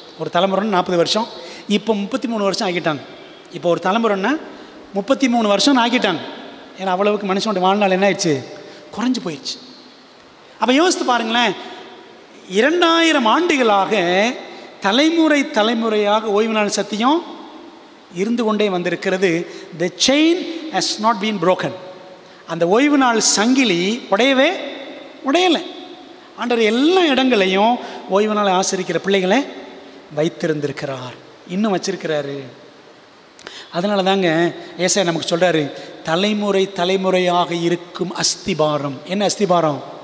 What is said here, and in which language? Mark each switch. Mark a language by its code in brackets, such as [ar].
[ta] ஒரு தலைமுறைன்னு 40 வருஷம், இப்போ 33 வருஷம் ஆக்கிட்டாங்க. இப்போ ஒரு தலைமுறைன்னா 33 வருஷம்னு ஆக்கிட்டாங்க. ஏன்னா அவ்வளவுக்கு மனுஷனோட வாழ்நாள் என்ன ஆயிடுச்சு, குறைஞ்சி போயிடுச்சு. அப்போ யோசித்து பாருங்களேன், 2000 ஆண்டுகளாக தலைமுறை தலைமுறையாக ஓய்வு நாள் சத்தியம் இருந்து கொண்டே வந்திருக்கிறது. [en] The chain has not been broken. [ta] அந்த ஓய்வு நாள் சங்கிலி உடையலை. ஆண்டவர் எல்லா இடங்களையும் ஓய்வு நாளை ஆசரிக்கிற பிள்ளைகளை வைத்திருந்திருக்கிறார், இன்னும் வச்சிருக்கிறாரு. அதனால தாங்க ஏசாயா நமக்கு சொல்கிறாரு, தலைமுறை தலைமுறையாக இருக்கும் அஸ்திபாரம். என்ன அஸ்திபாரம்?